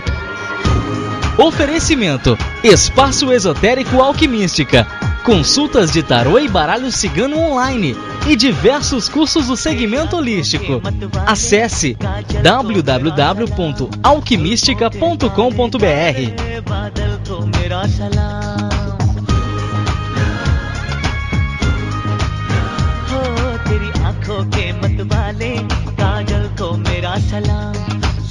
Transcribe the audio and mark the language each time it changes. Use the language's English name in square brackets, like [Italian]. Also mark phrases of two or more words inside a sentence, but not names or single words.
[Portuguese] Oferecimento: Espaço Esotérico Alquimística, consultas de tarô e baralho cigano online e diversos cursos do segmento holístico. Acesse www.alquimistica.com.br. [Hindi] आंखों के मत वाले काजल को मेरा सलाम।